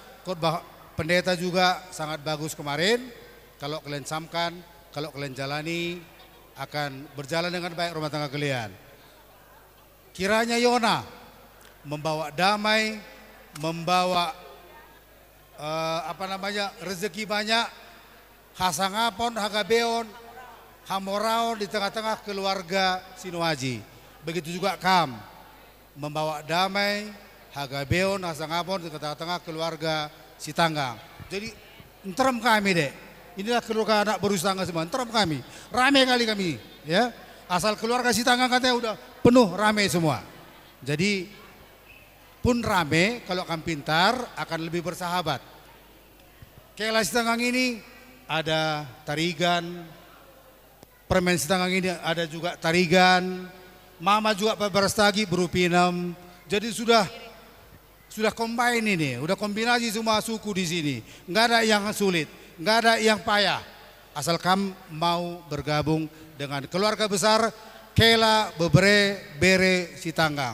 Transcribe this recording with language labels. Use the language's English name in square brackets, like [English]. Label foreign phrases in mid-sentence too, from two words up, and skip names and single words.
[Indonesian] Khotbah pendeta juga sangat bagus kemarin. Kalau kalian camkan, kalau kalian jalani, akan berjalan dengan baik rumah tangga kalian. Kiranya Yona membawa damai, membawa rezeki banyak, [Batak Toba] hasangapon, hagabeon, hamoraon [Indonesian] di tengah-tengah keluarga Sinuaji. Begitu juga Kam membawa damai, [Batak Toba] hagabeon, hasangapon [Indonesian] di tengah-tengah keluarga si Tanggang. Jadi enterem kami dek. Inilah keluarga anak berusaha semua, enterem kami. Rame kali kami, ya. Asal keluarga si Tanggang katanya udah penuh, rame semua. Jadi pun rame, kalau kamu pintar akan lebih bersahabat. Kayak si Tanggang ini ada tarigan, permen si Tanggang ini ada juga tarigan, mama juga berstagi berupinem. Jadi sudah combine ini, udah kombinasi semua suku di sini. Nggak ada yang sulit, nggak ada yang payah. Asal kamu mau bergabung dengan keluarga besar Kela Bebere Bere si Tanggang.